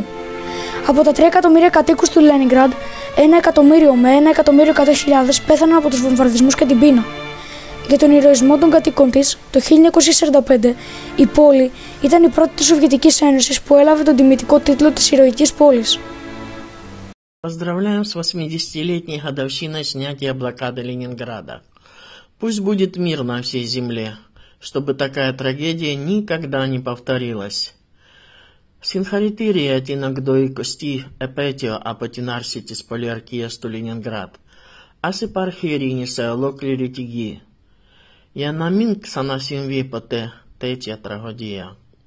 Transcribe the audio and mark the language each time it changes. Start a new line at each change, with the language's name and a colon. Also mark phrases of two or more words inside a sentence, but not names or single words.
Greek: Από τα 3 εκατομμύρια κατοίκους του Λένινγκραντ, 1 εκατομμύριο με 1.100.000 πέθαναν από τους βομβαρδισμούς και την πείνα. Για τον ηρωισμό των κατοίκων της, το 1945 η πόλη ήταν η πρώτη της Σοβιετικής Ένωσης που έλαβε τον τιμητικό τίτλο της ηρωικής πόλης.
Russian: Поздравляем с 80-летней годовщиной снятия блокады Ленинграда. Пусть будет мир на всей земле, чтобы такая трагедия никогда не повторилась.
Greek: Συγχαρητήρια την εκδοηκοστή επέτειο από την άρση της πολιορκίας του Λενινγκράδ. Ας υπάρχει ειρήνη σε ολόκληρη τη γη, για να μην ξανασυμβεί ποτέ τέτοια τραγωδία.